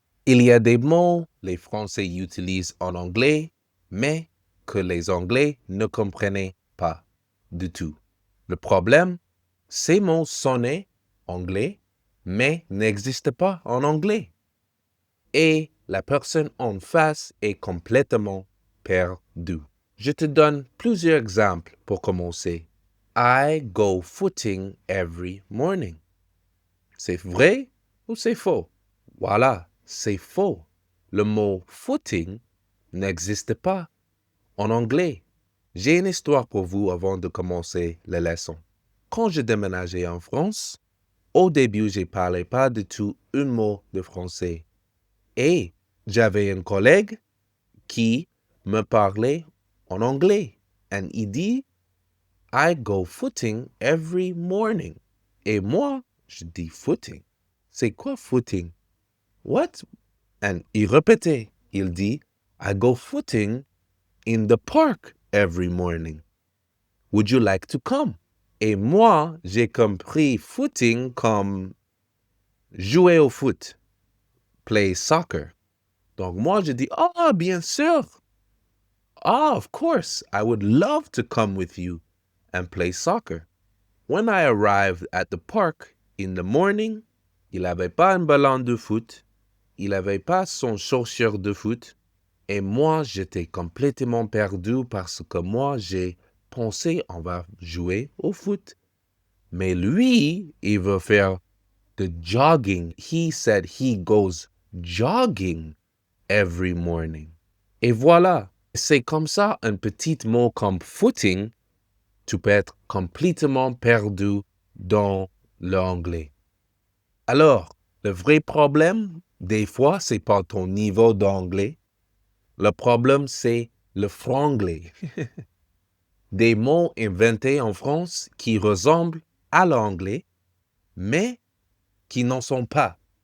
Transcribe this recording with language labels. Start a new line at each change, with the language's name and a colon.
French: Il y a des mots les Français utilisent en anglais, mais que les Anglais ne comprenaient pas du tout. Le problème, ces mots sonnaient anglais, mais n'existent pas en anglais. Et la personne en face est complètement perdue. Je te donne plusieurs exemples pour commencer.
English: I go footing every morning.
French: C'est vrai ou c'est faux? Voilà, c'est faux. Le mot footing n'existe pas en anglais. J'ai une histoire pour vous avant de commencer la leçon. Quand je déménageais en France, au début, je ne parlais pas du tout un mot de français. Et j'avais un collègue qui me parlait en anglais. Et il dit,
English: I go footing every morning.
French: Et moi, je dis footing. C'est quoi footing?
English: What? And
French: il répétait. Il dit,
English: I go footing in the park every morning. Would you like to come?
French: Et moi, j'ai compris footing comme jouer au foot,
English: play soccer.
French: Donc moi, je dis, ah, bien sûr.
English: Ah, of course, I would love to come with you and play soccer. When I arrived at the park in the morning,
French: il n'avait pas un ballon de foot, il n'avait pas son chaussure de foot, et moi, j'étais complètement perdu parce que moi, j'ai pensé on va jouer au foot. Mais lui, il veut faire
English: the jogging. He said he goes jogging every morning.
French: Et voilà, c'est comme ça un petit mot comme footing, tu peux être complètement perdu dans l'anglais. Alors, le vrai problème, des fois, c'est pas ton niveau d'anglais. Le problème, c'est le franglais. Des mots inventés en France qui ressemblent à l'anglais, mais qui n'en sont pas.